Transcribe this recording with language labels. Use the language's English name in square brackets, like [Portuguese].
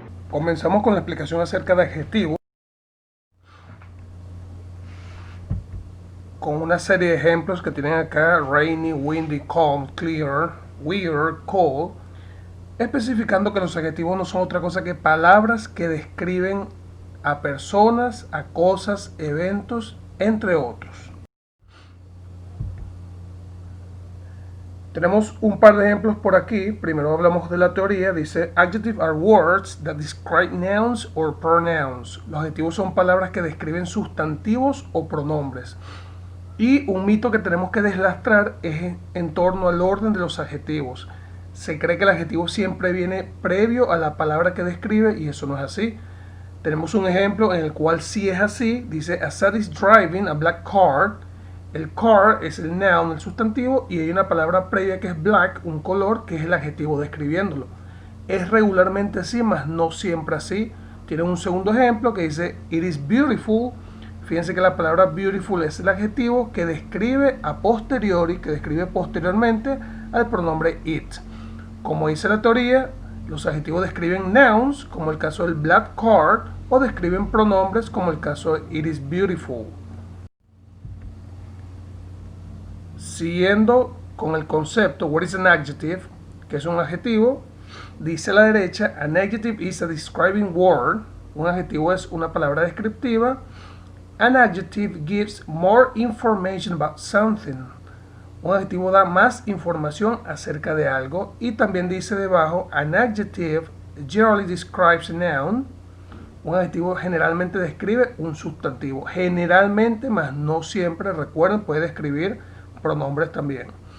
[Spanish] Comenzamos con la explicación acerca de adjetivos, con una serie de ejemplos que tienen acá: rainy, windy, calm, clear, weird, cold, especificando que los adjetivos no son otra cosa que palabras que describen a personas, a cosas, eventos, entre otros. Tenemos un par de ejemplos por aquí. Primero hablamos de la teoría. [English] Dice: adjectives are words that describe nouns or pronouns. [Spanish] Los adjetivos son palabras que describen sustantivos o pronombres. Y un mito que tenemos que deslastrar es en torno al orden de los adjetivos. Se cree que el adjetivo siempre viene previo a la palabra que describe, y eso no es así. Tenemos un ejemplo en el cual sí es así. [English] Dice: a Sad is driving a black car. [Spanish] El car es el noun, el sustantivo, y hay una palabra previa que es black, un color, que es el adjetivo describiéndolo. Es regularmente así, mas no siempre así. Tiene un segundo ejemplo que dice: it is beautiful. Fíjense que la palabra beautiful es el adjetivo que describe a posteriori, que describe posteriormente al pronombre it. Como dice la teoría, los adjetivos describen nouns, como el caso del black car, o describen pronombres, como el caso de it is beautiful. Siguiendo con el concepto, what is an adjective, que es un adjetivo, dice a la derecha: an adjective is a describing word. Un adjetivo es una palabra descriptiva. [English] An adjective gives more information about something. [Spanish] Un adjetivo da más información acerca de algo. Y también dice debajo: an adjective generally describes a noun. Un adjetivo generalmente describe un sustantivo. Generalmente, mas no siempre. Recuerden, puede describir pronombres también.